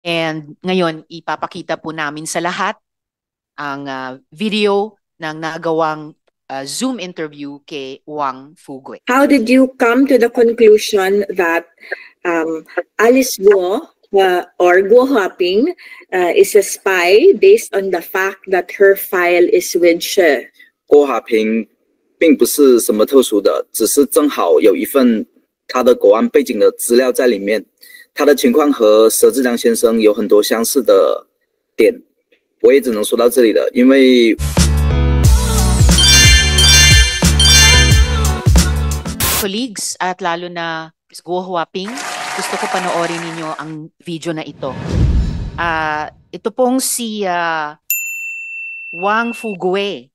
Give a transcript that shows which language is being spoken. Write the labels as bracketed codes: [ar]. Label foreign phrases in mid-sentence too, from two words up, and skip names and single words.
[tl] And ngayon, ipapakita po namin sa lahat ang video ng nagawang Zoom interview kay Wang Fugui. [en] How did you come to the conclusion that Alice Guo or Guo Huaping is a spy based on the fact that her file is with She? [zh] 郭华平并不是什么特殊的，只是正好有一份他的国安背景的资料在里面。他的情况和佘志良先生有很多相似的点，我也只能说到这里了，因为。 [tl] Colleagues at lalo na Ms. Guo Huaping, gusto ko panoorin ninyo ang video na ito. Ito pong si Wang Fugui.